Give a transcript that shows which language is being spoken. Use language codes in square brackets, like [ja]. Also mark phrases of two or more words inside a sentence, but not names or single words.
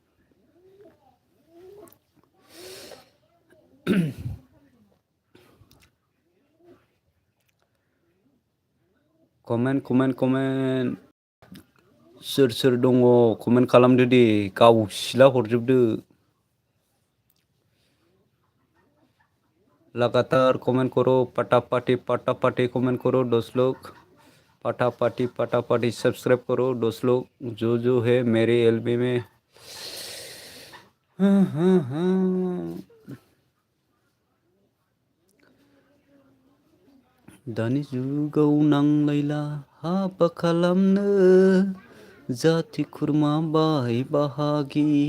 [brx] कमेन्ट सोर दङ कमेन्ट खालामदो दे गावसिला हरजोबदो। [hi] लगातार कमेंट करो फटाफटी कमेंट करो दोस्त लोग फटाफटी सब्सक्राइब करो दोस्त लोग जो है मेरे एलबी में। [brx] दानि जुगाव नांलायला हाबा खालामनो जाथि खुरमा बाय बाहागि।